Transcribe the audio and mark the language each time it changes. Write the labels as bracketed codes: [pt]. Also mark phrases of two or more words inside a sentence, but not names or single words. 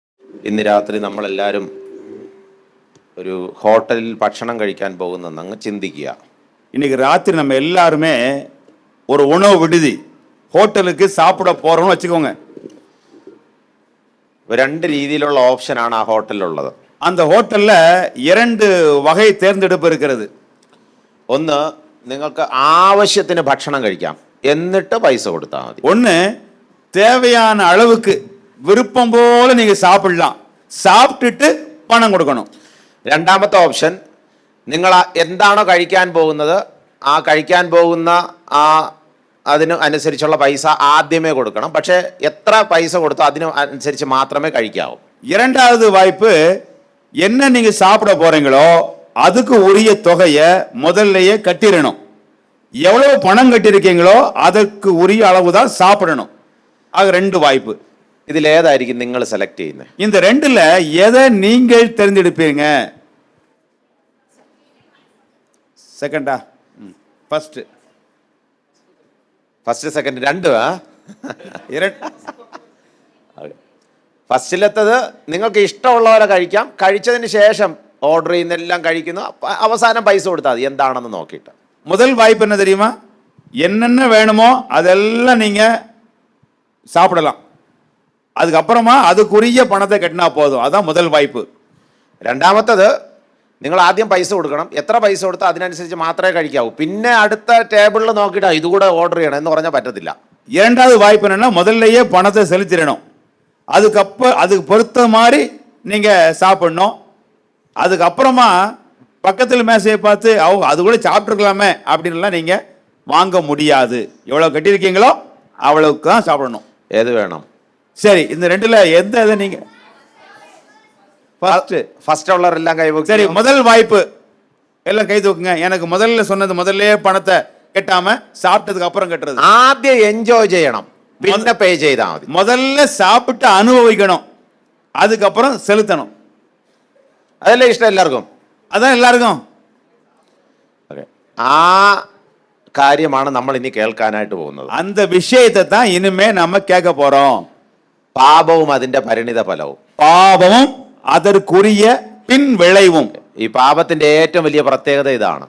[ml] ഇന്ന് രാത്രി നമ്മളെല്ലാവരും ഒരു ഹോട്ടലിൽ ഭക്ഷണം കഴിക്കാൻ പോകുന്നെന്ന് അങ്ങ് ചിന്തിക്കുക. [ta] இன்னைக்கு ராத்திரி நம்ம எல்லாருமே ஒரு உணவு விடுதி ஹோட்டலுக்கு சாப்பிட போறோம்னு வச்சுக்கோங்க. [ml] രണ്ട് രീതിയിലുള്ള ഓപ്ഷനാണ് ആ ഹോട്ടലിലുള്ളത്. [ta] அந்த ஹோட்டல்ல இரண்டு வகை தேர்ந்தெடுப்பு இருக்கிறது. [ml] ഒന്ന്, നിങ്ങൾക്ക് ആവശ്യത്തിന് ഭക്ഷണം കഴിക്കാം, എന്നിട്ട് പൈസ കൊടുത്താൽ മതി. [ta] ஒன்று, தேவையான அளவுக்கு விருப்பம் போல நீங்க சாப்பிடலாம், சாப்பிட்டுட்டு பணம் கொடுக்கணும். [ml] രണ്ടാമത്തെ ഓപ്ഷൻ, നിങ്ങൾ എന്താണോ കഴിക്കാൻ പോകുന്നത് ആ കഴിക്കാൻ പോകുന്ന അതിന് അനുസരിച്ചുള്ള പൈസ ആദ്യമേ കൊടുക്കണം. പക്ഷേ എത്ര പൈസ കൊടുത്തോ അതിന് അനുസരിച്ച് മാത്രമേ കഴിക്കാവൂ. [ta] இரண்டாவது வாய்ப்பு, என்ன நீங்க சாப்பிட போறீங்களோ அதுக்கு உரிய தொகையை முதல்லயே கட்டிடணும். எவ்வளவு பணம் கட்டிருக்கீங்களோ அதற்கு உரிய அளவு தான் சாப்பிடணும். ஆக ரெண்டு வாய்ப்பு. [ml] ഇതിലേതായിരിക്കും നിങ്ങൾ സെലക്ട് ചെയ്യുന്നത്? [ta] இந்த ரெண்டுல எதை நீங்கள் தேர்ந்தெடுப்பீங்க? செகண்டா? ஃபர்ஸ்ட் [ml] സെക്കൻഡ് രണ്ടും. ഫസ്റ്റിലെത്തത് നിങ്ങൾക്ക് ഇഷ്ടമുള്ളവരെ കഴിക്കാം, കഴിച്ചതിന് ശേഷം ഓർഡർ ചെയ്യുന്നെല്ലാം കഴിക്കുന്നു, അവസാനം പൈസ കൊടുത്താൽ മതി എന്താണെന്ന് നോക്കിയിട്ട്. [ta] முதல் வாய்ப்பு என்ன தெரியுமா? என்னென்ன வேணுமோ அதெல்லாம் நீங்க சாப்பிடலாம், அதுக்கப்புறமா அதுக்குரிய பணத்தை கட்டினா போதும். அதான் முதல் வாய்ப்பு. [ml] രണ്ടാമത്തത്, നിങ്ങൾ ആദ്യം പൈസ കൊടുക്കണം, എത്ര പൈസ കൊടുത്താൽ അതിനനുസരിച്ച് മാത്രമേ കഴിക്കാവൂ. പിന്നെ അടുത്ത ടേബിളിൽ നോക്കിയിട്ട് ഇതുകൂടെ ഓർഡർ ചെയ്യണം എന്ന് പറഞ്ഞാൽ പറ്റത്തില്ല. [ta] இரண்டாவது வாய்ப்பு என்னன்னா, முதல்லயே பணத்தை செலுத்திடணும், அதுக்கு பொறுத்த மாதிரி நீங்க சாப்பிடணும். அதுக்கப்புறமா பக்கத்தில் மேசையை பார்த்து அது கூட சாப்பிட்டுருக்கலாமே அப்படின்லாம் நீங்க வாங்க முடியாது. எவ்வளவு கட்டியிருக்கீங்களோ அவ்வளவுக்கு தான் சாப்பிடணும். ഏത് வேணும்? சரி, இந்த ரெண்டுல எந்த இதை நீங்க ஃபர்ஸ்ட் உள்ளவரெல்லாம் கை தூக்கு. சரி, முதல் வாய்ப்பு எல்லாம் கை தூக்குங்க. எனக்கு முதல்ல சொன்னது, முதல்லயே பணத்தை கட்டாம சாப்பிட்டதுக்கு அப்புறம் கட்டுறது. [ml] ആദ്യം എൻജോയ് ചെയ്യണം, പിന്നെ പേ ചെയ്താൽ മതി. [ta] முதல்ல சாப்பிட்டு அனுபவிக்கணும், அதுக்கப்புறம் செலுத்தணும். [ml] അതല്ലേ ഇഷ്ടം എല്ലാവർക്കും? [ta] அதான் எல்லாருக்கும். [ml] ആ കാര്യമാണ് നമ്മൾ ഇനി കേൾക്കാനായിട്ട് പോകുന്നത്. [ta] அந்த விஷயத்தை தான் இனிமே நம்ம கேட்க போறோம். [ml] പാപവും അതിന്റെ പരിണിത ഫലവും. [ta] பாவமும் அதற்குரிய பின் விளைவும். [ml] ഈ പാപത്തിന്റെ ഏറ്റവും വലിയ പ്രത്യേകത ഇതാണ്.